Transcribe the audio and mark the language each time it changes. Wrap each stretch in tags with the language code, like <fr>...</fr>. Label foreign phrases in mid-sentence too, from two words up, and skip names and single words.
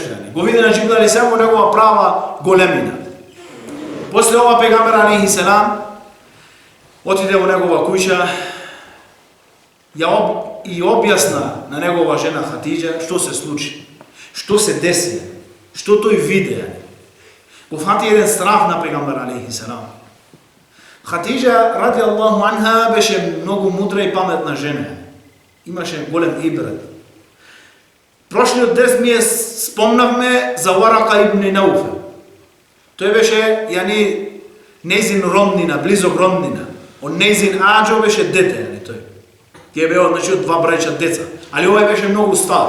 <mk>Го виде на Џибрил алейхиселам во негова права големина. После ова пегамбар алейхиселам отиде во негова куќа и објасна на негова жена Хатиџа што се случи, што се деси, што тој виде. Го фати еден страх на пегамбар алейхиселам. Хатиџа</mk> <ar>رضي الله عنها</ar> <mk>беше многу мудра и паметна жена. Имаше голем ибрат. Прошлиот дес ми спомнавме за Варака ибн Науфел. Тој беше јани нејзин роднина, близок роднина. Од нејзин аџо беше дете, јани тој. Тие беа значи од 2 браќа деца, али овој беше многу стар.</mk>